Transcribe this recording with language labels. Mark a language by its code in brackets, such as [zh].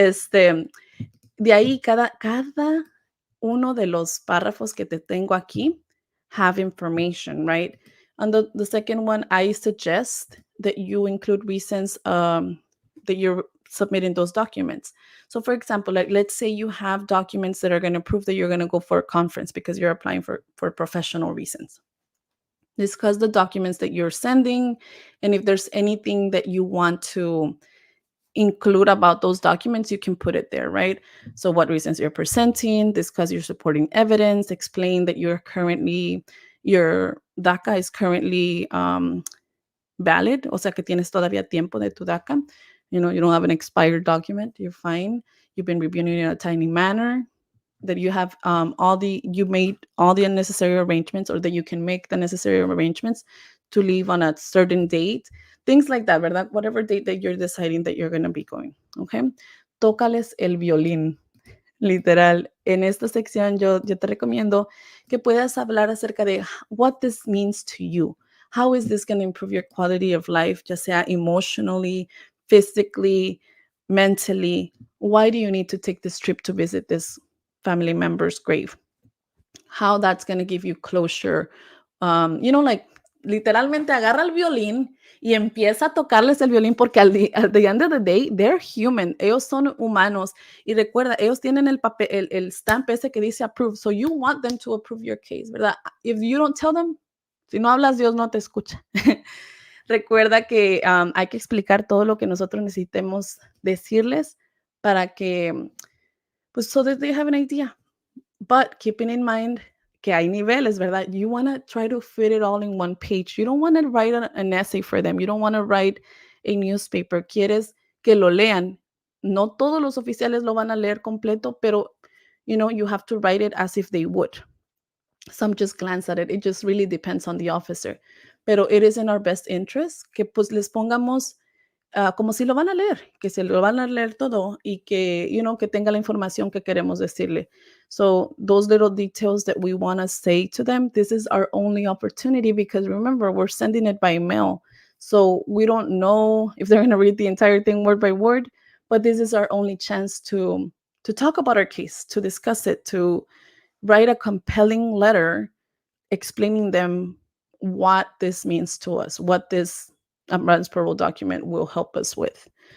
[es] De ahí cada uno de los párrafos que te tengo aquí [en] have information, right? On the second one, I suggest that you include reasons that you're submitting those documents. So for example, like let's say you have documents that are going to prove that you're going to go for a conference because you're applying for professional reasons. Discuss the documents that you're sending, and if there's anything that you want to include about those documents, you can put it there, right? So what reasons you're presenting, discuss your supporting evidence, explain that your DACA is currently valid, [es] o sea que tienes todavía tiempo de tu DACA. [en] You know, you don't have an expired document, you're fine. You've been reviewing it in a timely manner, that you have you made all the necessary arrangements, or that you can make the necessary arrangements to leave on a certain date, things like that, ¿verdad? Whatever date that you're deciding that you're going to be going, okay? Tócales el violín, literal. En esta sección yo te recomiendo que puedas hablar acerca de what this means to you. How is this going to improve your quality of life, [es] ya sea [en] emotionally, physically, mentally? Why do you need to take this trip to visit this family member's grave? How that's going to give you closure, you know, like [es] literalmente agarra el violín y empieza a tocarles el violín porque [en] at the end of the day, they're human. [es] Ellos son humanos. Y recuerda, ellos tienen el papel, el stamp ese que dice approve. [en] So you want them to approve your case, ¿verdad? If you don't tell them, [es] si no hablas, Dios no te escucha. Recuerda que hay que explicar todo lo que nosotros necesitemos decirles para que, pues, [en] so that they have an idea. But keeping in mind [es] que hay niveles, ¿verdad? [en] You want to try to fit it all in one page. You don't want to write an essay for them. You don't want to write a newspaper. [es] Quieres que lo lean. No todos los oficiales lo van a leer completo, pero, [en] you have to write it as if they would. Some just glance at it. It just really depends on the officer. [es] Pero [en] it is in our best interest [es] que pues les pongamos como si lo van a leer, que se lo van a leer todo y que, que tenga la información que queremos decirle. [en] So those little details that we want to say to them, this is our only opportunity because remember, we're sending it by mail. So we don't know if they're going to read the entire thing word by word, but this is our only chance to talk about our case, to discuss it, to write a compelling letter explaining them what this means to us, what this Advance Parole document will help us with.